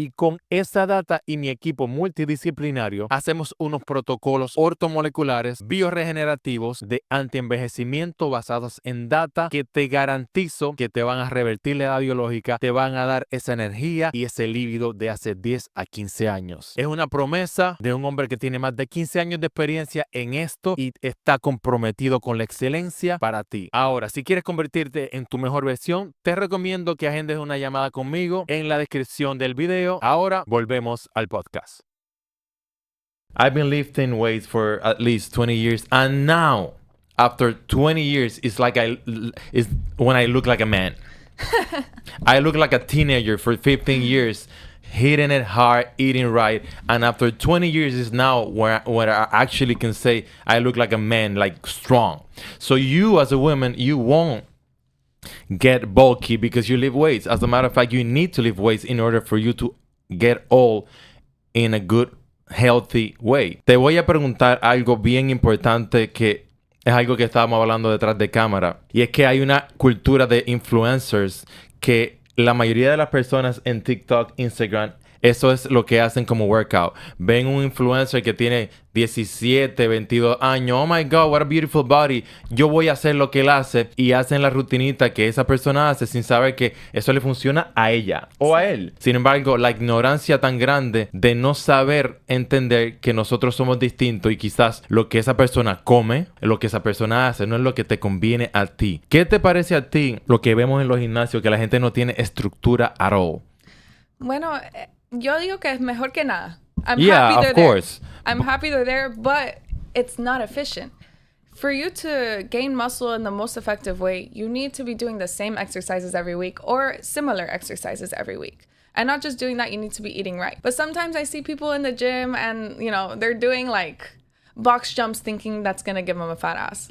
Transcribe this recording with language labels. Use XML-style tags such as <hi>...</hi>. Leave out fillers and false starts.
<es>Y con esa data y mi equipo multidisciplinario hacemos unos protocolos ortomoleculares bioregenerativos de antienvejecimiento basados en data que te garantizo que te van a revertir la edad biológica, te van a dar esa energía y ese líbido de hace 10 a 15 años. Es una promesa de un hombre que tiene más de 15 años de experiencia en esto y está comprometido con la excelencia para ti. Ahora, si quieres convertirte en tu mejor versión, te recomiendo que agendes una llamada conmigo en la descripción del video. Ahora volvemos al podcast.</es> <en>I've been lifting weights for at least 20 years and now after 20 years it's when I look like a man. I look like a teenager for 15 years, hitting it hard, eating right, and after 20 years is now where I actually can say I look like a man, like strong. So you as a woman, you won't get bulky because you lift weights. As a matter of fact, you need to lift weights in order for you to get all in a good, healthy way.</en> <es>Te voy a preguntar algo bien importante que es algo que estábamos hablando detrás de cámara. Y es que hay una cultura de influencers que la mayoría de las personas en TikTok, Instagram, eso es lo que hacen como workout. Ven un influencer que tiene 17, 22 años.</es> <en>Oh my God, what a beautiful body.</en> <es>Yo voy a hacer lo que él hace. Y hacen la rutinita que esa persona hace sin saber que eso le funciona a ella o a él. Sin embargo, la ignorancia tan grande de no saber entender que nosotros somos distintos y quizás lo que esa persona come, lo que esa persona hace, no es lo que te conviene a ti. ¿Qué te parece a ti lo que vemos en los gimnasios? Que la gente no tiene estructura</es> <en>at all.</en> <es>Bueno, yo digo que es mejor que nada.</es> <en>I'm happy they're there, but it's not efficient. For you to gain muscle in the most effective way, you need to be doing the same exercises every week or similar exercises every week. And not just doing that, you need to be eating right. But sometimes I see people in the gym and, they're doing like box jumps thinking that's going to give them a fat ass.</en>